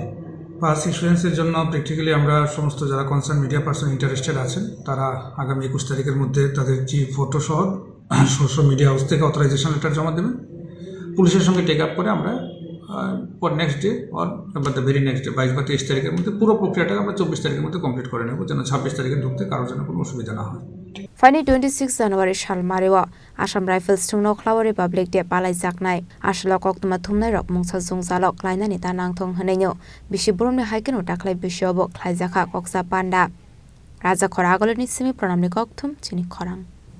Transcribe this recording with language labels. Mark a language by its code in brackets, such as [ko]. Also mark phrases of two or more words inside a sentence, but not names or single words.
[en] pass issuance [bn] জন্য প্র্যাকটিক্যালি আমরা সমস্ত যারা [en] concern media person interested [bn] আছেন তারা আগামী 21 তারিখের মধ্যে তাদের যে ফটো সহ [en] social media house [bn] থেকে [en] authorization letter [bn] জমা দেবেন। পুলিশের সঙ্গে [en] take up [bn] করে আমরা পর [en] next day or the very next day [bn] 22 বা 23 তারিখের মধ্যে পুরো প্রক্রিয়াটাকে আমরা 24 তারিখের মধ্যে কমপ্লিট করে নেব, যেন 26 তারিখে ঢুকতে কারোর যেন কোনো অসুবিধা না হয়। [trp] Fani 26 January Shalmarewa Assam Rifles Tungno Khlawa Republic Day Palaijaknai Ashala Koktuma Thumnai Rok Mungsa Jungjalok Klainani Tanangthong Hneino Bishibrumni Haikeno Taklai Bishobo Khlaijakha Kokchap Panda Raja Khorang Simi Pranamni Kokthum Chini Khorang